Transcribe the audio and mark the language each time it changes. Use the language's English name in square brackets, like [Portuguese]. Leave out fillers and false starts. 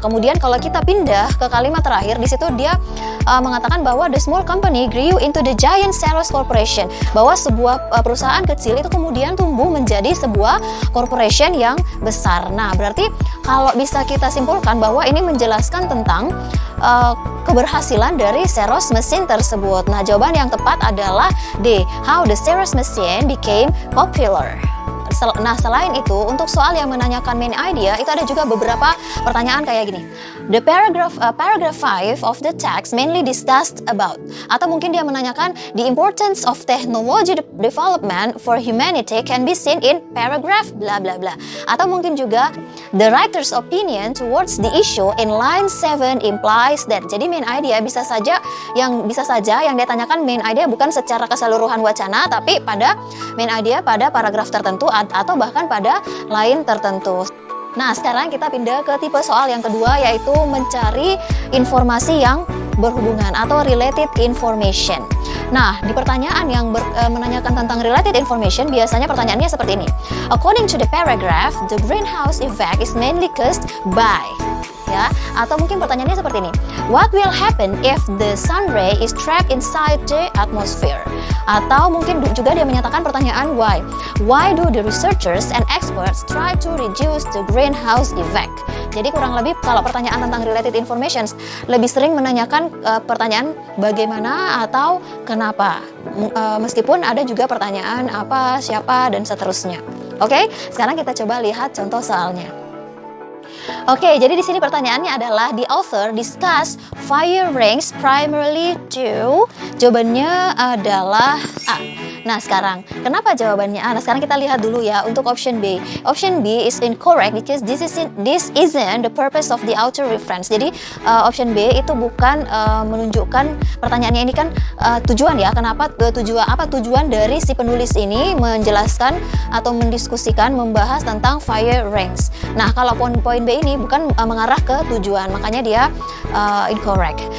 [Indonesian] Kemudian kalau kita pindah ke kalimat terakhir, di situ dia mengatakan bahwa [English] the small company grew into the giant Xerox Corporation. [Indonesian] Bahwa sebuah perusahaan kecil itu kemudian tumbuh menjadi sebuah corporation yang besar. Nah, berarti kalau bisa kita simpulkan bahwa ini menjelaskan tentang keberhasilan dari Xerox machine tersebut. Nah, jawaban yang tepat adalah D. [English] How the Xerox machine became popular. [Indonesian] Nah, selain itu, untuk soal yang menanyakan main idea, itu ada juga beberapa pertanyaan kayak gini. [English] The paragraph 5 of the text mainly discussed about. [Indonesian] Atau mungkin dia menanyakan [English] the importance of technology development for humanity can be seen in paragraph bla bla [Indonesian] bla. Atau mungkin juga [English] the writer's opinion towards the issue in line 7 implies that. [Indonesian] Jadi main idea bisa saja yang dia tanyakan main idea bukan secara keseluruhan wacana, tapi pada main idea pada paragraf tertentu atau bahkan pada line tertentu. Nah, sekarang kita pindah ke tipe soal yang kedua, yaitu mencari informasi yang berhubungan atau related information. Nah, di pertanyaan yang menanyakan tentang related information, biasanya pertanyaannya seperti ini. [English] According to the paragraph, the greenhouse effect is mainly caused by. [Indonesian] Ya, atau mungkin pertanyaannya seperti ini. [English] What will happen if the sun ray is trapped inside the atmosphere? [Indonesian] Atau mungkin juga dia menyatakan pertanyaan why. [English] Why do the researchers and experts try to reduce the greenhouse effect? [Indonesian] Jadi kurang lebih kalau pertanyaan tentang related information lebih sering menanyakan pertanyaan bagaimana atau kenapa. Meskipun ada juga pertanyaan apa, siapa, dan seterusnya. Oke, sekarang kita coba lihat contoh soalnya. Oke, jadi di sini pertanyaannya adalah [English] the author discuss fire rings primarily to. [Indonesian] Jawabannya adalah A. Nah, sekarang kenapa jawabannya A? Nah, sekarang kita lihat dulu ya untuk option B. [English] Option B is incorrect because this isn't the purpose of the author reference. [Indonesian] Jadi option B itu bukan menunjukkan pertanyaannya ini kan tujuan ya. Kenapa tujuan dari si penulis ini menjelaskan atau mendiskusikan membahas tentang fire rings. Nah, kalau poin B ini bukan mengarah ke tujuan, makanya dia incorrect.